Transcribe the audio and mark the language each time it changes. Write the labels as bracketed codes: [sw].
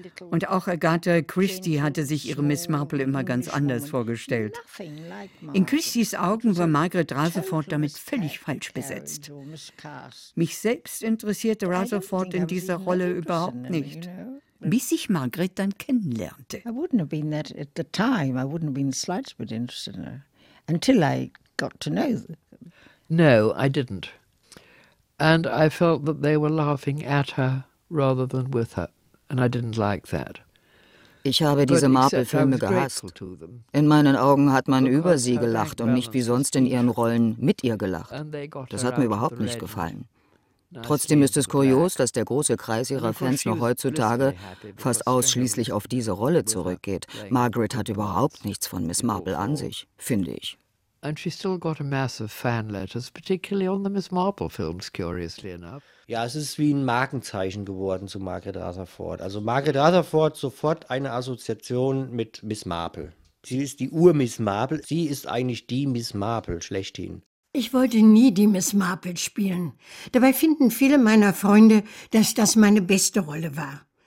[de] Und auch Agatha Christie hatte sich ihre Miss Marple immer ganz anders vorgestellt. In Christies Augen war Margaret Rutherford damit völlig falsch besetzt. Mich selbst interessierte Rutherford in dieser Rolle überhaupt nicht, bis ich Margaret dann kennenlernte. [en] I wouldn't have been that at the time. I wouldn't have been the slightest bit interested in her. Until I got to know them. No, I didn't. And I felt that they were laughing at her rather than with her. And I didn't like that. [de] Ich habe diese Marple-Filme gehasst. In meinen Augen hat man über sie gelacht und nicht wie sonst in ihren Rollen mit ihr gelacht. Das hat mir überhaupt nicht gefallen. Trotzdem ist es kurios, dass der große Kreis ihrer Fans noch heutzutage fast ausschließlich auf diese Rolle zurückgeht. Margaret hat überhaupt nichts von Miss Marple an sich, finde ich. [en] And she still got a mass of fan letters, particularly on the Miss Marple films, curiously enough. [de] Ja, es ist wie ein Markenzeichen geworden zu Margaret Rutherford. Also Margaret Rutherford sofort eine Assoziation mit Miss Marple. Sie ist die Ur-Miss Marple. Sie ist eigentlich die Miss Marple schlechthin. Ich wollte nie die Miss Marple spielen. Dabei finden viele meiner Freunde, dass das meine beste Rolle war.